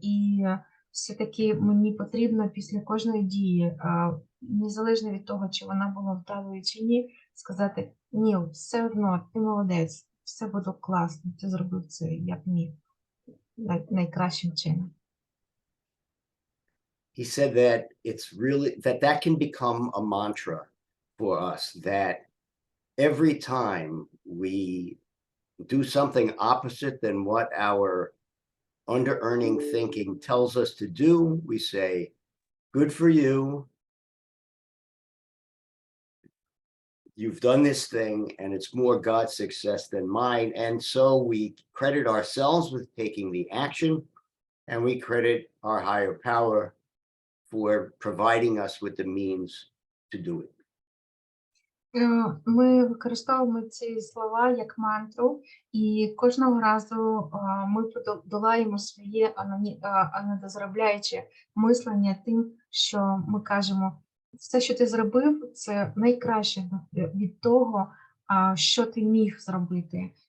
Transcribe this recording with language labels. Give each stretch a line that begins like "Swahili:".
Ukrainian: І все-таки мені потрібно після кожної дії, незалежно від того, чи вона була вдалою чи ні, сказати: ні, все одно, ти молодець, все буде класно, ти зробив це як міг, найкращим чином.
English: He said that it's really that can become a mantra for us, that every time we do something opposite than what our under earning thinking tells us to do, we say, good for you. You've done this thing and it's more God's success than mine. And so we credit ourselves with taking the action, and we credit our higher power for providing us with the means to do it.
Ukrainian: Ми використовуємо ці слова як мантру, і кожного разу ми подолаємо своє недозаробляюче мислення тим, що ми кажемо: все, що ти зробив, це найкраще від того, що ти міг зробити.